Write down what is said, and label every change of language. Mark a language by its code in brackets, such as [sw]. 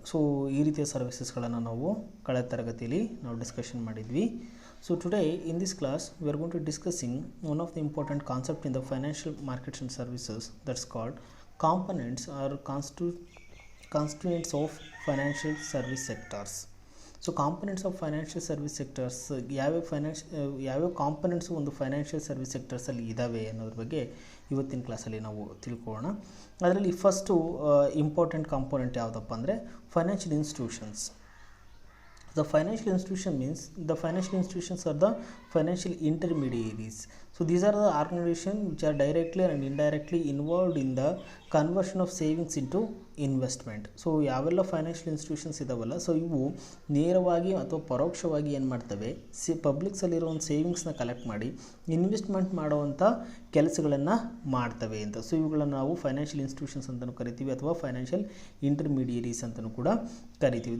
[kn] So ಈ ರೀತಿಯ ಸರ್ವಿಸಸ್ಗಳನ್ನು ನಾವು ಕಳೆದ ತರಗತಿಯಲ್ಲಿ ನಾವು ಡಿಸ್ಕಷನ್ ಮಾಡಿದ್ವಿ. [en] So today in this class we are going to discussing one of the important concept in the financial markets and services, that's called components or constituents of financial service sectors. So components of financial service sectors, [kn] ಯಾವ್ಯಾವ components ಒಂದು financial service ಸೆಕ್ಟರ್ಸಲ್ಲಿ ಇದ್ದಾವೆ ಅನ್ನೋದ್ರ ಬಗ್ಗೆ ಇವತ್ತಿನ ಕ್ಲಾಸಲ್ಲಿ ನಾವು ತಿಳ್ಕೊಳ್ಳೋಣ. ಅದರಲ್ಲಿ ಫಸ್ಟು ಇಂಪಾರ್ಟೆಂಟ್ ಕಾಂಪೊನೆಂಟ್ ಯಾವುದಪ್ಪ ಅಂದರೆ financial institutions. [en] The financial institution means the financial institutions are the financial intermediaries. So these are the organizations which are directly and indirectly involved in the conversion of savings into investment. [kn] So ಯಾವೆಲ್ಲ financial institutions ಇದಾವಲ್ಲ, so ಇವು ನೇರವಾಗಿ ಅಥವಾ ಪರೋಕ್ಷವಾಗಿ ಏನು ಮಾಡ್ತವೆ, ಪಬ್ಲಿಕ್ಸಲ್ಲಿರೋ ಒಂದು ಸೇವಿಂಗ್ಸ್ನ collect ಮಾಡಿ ಇನ್ವೆಸ್ಟ್ಮೆಂಟ್ ಮಾಡುವಂಥ ಕೆಲಸಗಳನ್ನು ಮಾಡ್ತವೆ ಅಂತ. ಸೊ ಇವುಗಳನ್ನು ನಾವು ಫೈನಾನ್ಷಿಯಲ್ ಇನ್ಸ್ಟಿಟ್ಯೂಷನ್ಸ್ ಅಂತಲೂ ಕರಿತೀವಿ ಅಥವಾ ಫೈನಾನ್ಷಿಯಲ್ ಇಂಟರ್ಮೀಡಿಯರೀಸ್ ಅಂತಲೂ ಕೂಡ ಕರಿತೀವಿ.